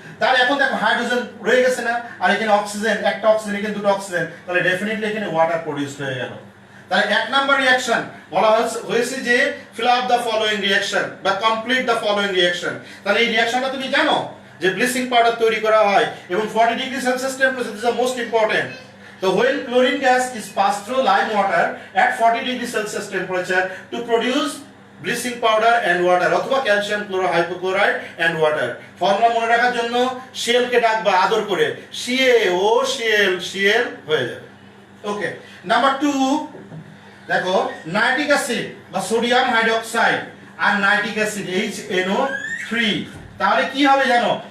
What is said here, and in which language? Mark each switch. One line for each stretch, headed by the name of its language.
Bangla: তাহলে এখন দেখো হাইড্রোজেন রয়ে গেছে না, আর এখানে অক্সিজেন, একটা অক্সিজেন এখানে দুটো অক্সিজেন, তাহলে ডেফিনেটলি এখানে ওয়াটার প্রোডিউস হয়ে গেল। তাহলে এক নাম্বার রিঅ্যাকশন বলা হয়েছে যে
English: Fill up the following reaction বা complete the following reaction.
Bangla: তাহলে এই রিঅ্যাকশনটা তুমি জানো যে ব্লিচিং পাউডার তৈরি করা হয় এবং 40 degree Celsius temperature,
English: This is most important. So when chlorine gas is passed through lime water at 40 degree Celsius temperature to produce bleaching powder and water অথবা calcium chlorohypochlorite and water.
Bangla: ফর্মুলা মনে রাখার জন্য CL কে ডাকবা আদর করে, CaOCl হয়ে যাবে। ওকে, number 2 দেখো nitric acid বা সোডিয়াম হাইড্রোক্সাইড আর নাইট্রিক অ্যাসিড HNO3, তাহলে কি হবে জানো?